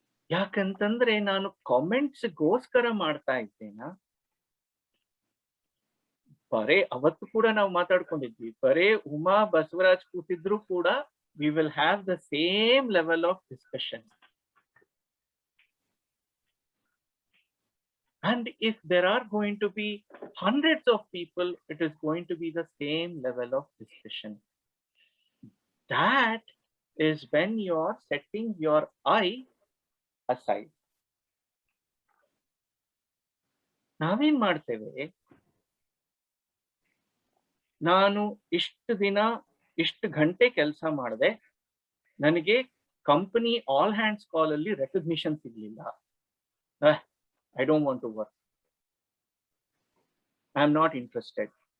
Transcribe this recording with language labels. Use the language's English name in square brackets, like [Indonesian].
[Kannada] ಯಾಕಂತಂದ್ರೆ ನಾನು ಕಾಮೆಂಟ್ಸ್ಗೋಸ್ಕರ ಮಾಡ್ತಾ ಇದ್ದೇನಾ? ಬರೇ ಅವತ್ತು ಕೂಡ ನಾವು ಮಾತಾಡ್ಕೊಂಡಿದ್ವಿ, ಬರೇ ಉಮಾ ಬಸವರಾಜ್ ಕೂತಿದ್ರು ಕೂಡ [English] we will have the same level of discussion. And if there are going to be hundreds of people, it is going to be the same level of discussion. That is when you are setting your I aside. [Kannada] ನಾವೇನ್ ಮಾಡ್ತೇವೆ, ನಾನು ಇಷ್ಟು ದಿನ ಇಷ್ಟು ಗಂಟೆ ಕೆಲಸ ಮಾಡಿದೆ, ನನಗೆ ಕಂಪನಿ ಆಲ್ ಹ್ಯಾಂಡ್ಸ್ ಕಾಲ್ ಅಲ್ಲಿ ರೆಕಗ್ನಿಷನ್ ಸಿಗ್ಲಿಲ್ಲ, [English] I don't want to work, I am not interested.